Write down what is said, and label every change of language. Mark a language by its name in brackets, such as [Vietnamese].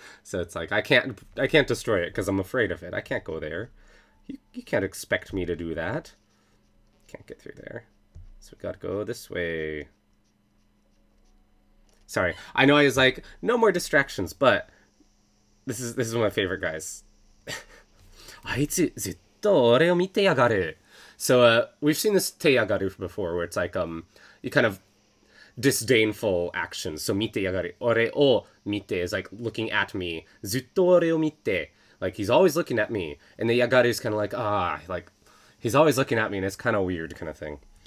[English] So it's like, I can't destroy it because I'm afraid of it. I can't go there. You can't expect me to do that. Can't get through there. So we gotta go this way. Sorry, I know I was like, no more distractions, but this is one of my favorite guys. [Japanese] あいつずっと俺を見てやがる. [English] So we've seen this teyagaru before, where it's like you kind of disdainful actions. So mite yagaru, ore o mite is like looking at me. Zutto ore o mite, like he's always looking at me. And the yagaru is kind of like he's always looking at me, and it's kind of weird kind of thing.